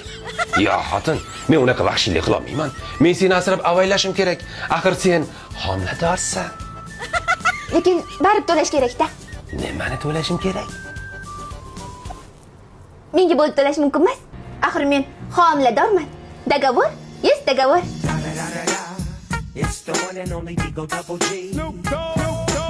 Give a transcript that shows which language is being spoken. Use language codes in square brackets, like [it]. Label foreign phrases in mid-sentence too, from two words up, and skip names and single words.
[uz] Yo, xotin, men unaqa vahshiylik qila olmayman. Men seni asrab avaylashim kerak. Axir sen homiladorsan. Lekin barib to'lash kerak-da. Nimani to'lashim kerak? Menga bo'lib to'lash mumkin emas. Axir men homiladorman. [ru] Договор? Есть договор. [en] It's the one and only Digo Double G.